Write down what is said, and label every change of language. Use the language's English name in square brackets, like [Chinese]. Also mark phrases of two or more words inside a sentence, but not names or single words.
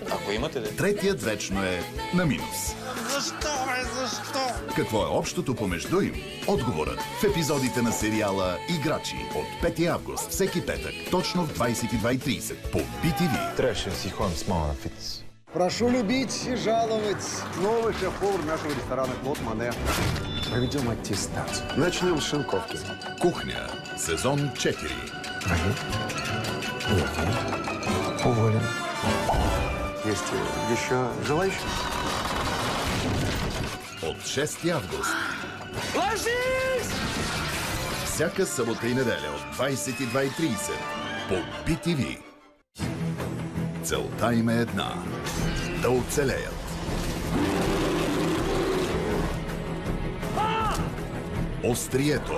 [Bulgarian] Ако имате да. Третият вечно е на минус. Защо, бе, защо? Какво е общото помежду им? Отговорът в епизодите на сериала Играчи от 5 август, всеки петък, точно в 22:30 по BTV. Трябваше да си ходим с мама на фитнес. [Russian] Прошу любить и жаловать. Новый шеф-повар нашего ресторана Клод Мане. Проведем аттестацию. Начнем с шинковки. Кухня. Сезон 4. Уволен. Есть еще желающие? [Bulgarian] От 6 август. Ложись! Всяка събота и неделя от 22:30 по BTV. Целта им е една. Да оцелеят. Острието.